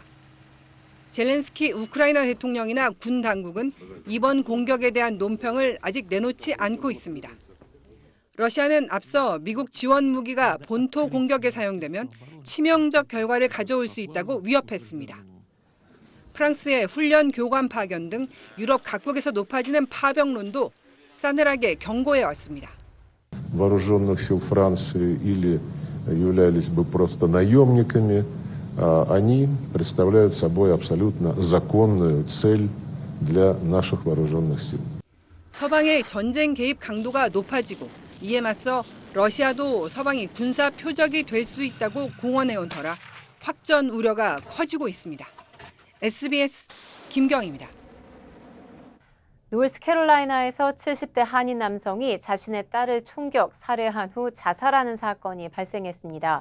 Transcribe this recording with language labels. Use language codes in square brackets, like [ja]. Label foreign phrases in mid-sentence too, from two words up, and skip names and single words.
[ko] 젤렌스키 우크라이나 대통령이나 군 당국은 이번 공격에 대한 논평을 아직 내놓지 않고 있습니다. 러시아는 앞서 미국 지원 무기가 본토 공격에 사용되면 치명적 결과를 가져올 수 있다고 위협했습니다. 프랑스의 훈련 교관 파견 등 유럽 각국에서 높아지는 파병론도 싸늘하게 경고해 왔습니다. [ru] Вооруженных сил Франции или являлись бы просто наемниками, они представляют собой абсолютно законную цель для наших вооруженных сил. [ko] 서방의 전쟁 개입 강도가 높아지고 이에 맞서 러시아도 서방이 군사 표적이 될 수 있다고 공언해온 터라 확전 우려가 커지고 있습니다. SBS 김경입니다. 노스캐롤라이나에서 70대 한인 남성이 자신의 딸을 총격, 살해한 후 자살하는 사건이 발생했습니다.